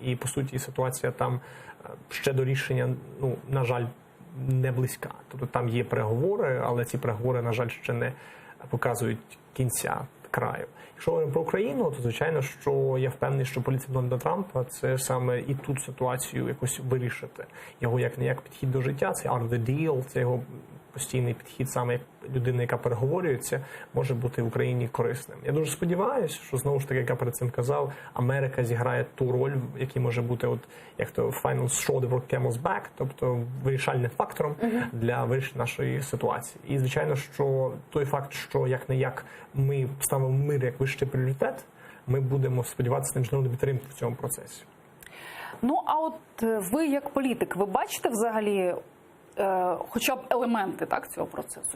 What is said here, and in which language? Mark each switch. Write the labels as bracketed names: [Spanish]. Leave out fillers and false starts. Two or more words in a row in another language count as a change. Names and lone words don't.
[Ukrainian] І, по суті, ситуація там ще до рішення, на жаль, не близька. Тобто там є переговори, але ці переговори, на жаль, ще не показують кінця. краю. Якщо говоримо про Україну, то звичайно, що я впевнений, що політика Дональда Трампа це саме і тут ситуацію якось вирішити. Його як підхід до життя, це [English] art of the deal, [Ukrainian] це його постійний підхід, саме як людина, яка переговорюється, може бути в Україні корисним. Я дуже сподіваюся, що знову ж таки, як я перед цим казав, Америка зіграє ту роль, який може бути от як то [English] final straw that broke camel's back, [Ukrainian] тобто вирішальним фактором для вирішення нашої ситуації. І звичайно, що той факт, що як не як ми ставимо мир як вищий пріоритет, ми будемо сподіватися на міжнародну підтримку в цьому процесі. Ну, а от ви як політик, ви бачите взагалі хоча б елементи цього процесу?